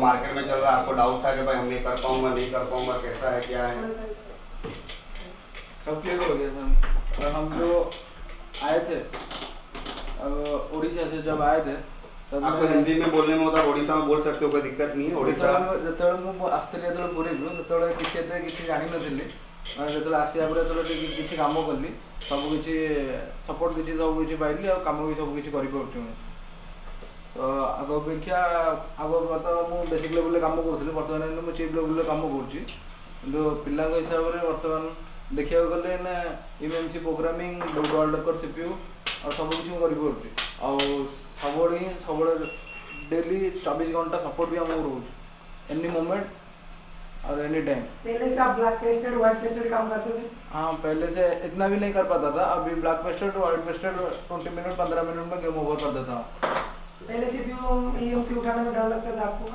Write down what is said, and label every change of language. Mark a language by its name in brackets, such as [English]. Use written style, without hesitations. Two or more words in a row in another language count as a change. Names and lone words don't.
[Hindi] मार्केट में चल रहा है आपको डाउट था कि भाई हम नहीं कर पाऊंगा, नहीं कर पाऊंगा, कैसा है क्या है? सब क्लियर हो गया सर। और हम जो आए थे, अब उड़ीसा से जब आए थे तब आपको हिंदी में बोलने में होता, ओडिशा में बोल सकते हो, कोई दिक्कत नहीं है। ओडिशा [Odia] ଯେତେବେଳେ ମୁଁ ଆସିଥିଲି, ଯେତେବେଳେ ପୁରୀରୁ, ସେତେବେଳେ କିଛି ଜାଣିନଥିଲି। ମାନେ ଯେତେବେଳେ ଆସିବା ପରେ ଯେତେବେଳେ କିଛି କାମ କଲି, ସବୁକିଛି ସପୋର୍ଟ କିଛି ସବୁକିଛି ପାଇଲି ଆଉ କାମ ବି ସବୁକିଛି କରିପାରୁଛି ମୁଁ। ତ ଆଗ ଅପେକ୍ଷା ଆଗ ତ ମୁଁ ବେସିକ୍ ଲେଭେଲରେ କାମ କରୁଥିଲି, ବର୍ତ୍ତମାନ ମୁଁ ଚିପ୍ ଲେଭେଲରେ କାମ କରୁଛି। କିନ୍ତୁ ପିଲାଙ୍କ ହିସାବରେ ବର୍ତ୍ତମାନ ଦେଖିବାକୁ ଗଲେ ନା EMC ପ୍ରୋଗ୍ରାମିଂ, ଡେଭଲପର CPU ଆଉ ସବୁକିଛି ମୁଁ କରିପାରୁଛି। ଆଉ ସବୁବେଳେ [Hindi] डेली 24 घंटा सपोर्ट भी हमको रहुଛି, [English] any moment [Hindi] और [English] anytime. [Hindi] पहले से आप [English] black pasted, white pasted [Hindi] काम करते थे? हाँ, पहले से इतना भी नहीं कर पाता था। अभी [English] black pasted [Hindi] और [English] white pasted [Hindi] 20 मिनट 15 मिनट में [English] game over [Hindi] कर देता हूँ। पहले CPU EMC उठाने में डर लगता था आपको?